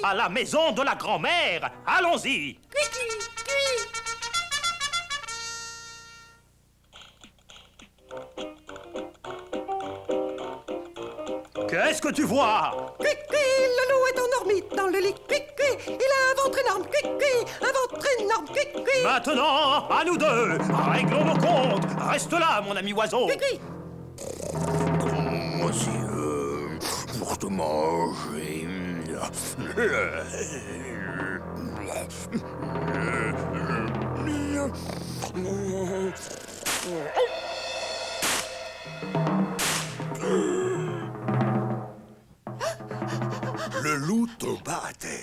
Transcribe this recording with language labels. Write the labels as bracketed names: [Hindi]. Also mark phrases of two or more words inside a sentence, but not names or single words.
[French] À la maison de la grand-mère. Allons-y. Cui-cui-cui. Qu'est-ce que tu vois? Cui-cui, le loup est endormi dans le lit. Cui-cui, il a un ventre énorme. Cui-cui, un ventre énorme. Cui-cui. Maintenant, à nous deux. Réglons nos comptes. Reste là, mon ami oiseau. Cui-cui. Monsieur, pour te manger. Le loup tomba à terre.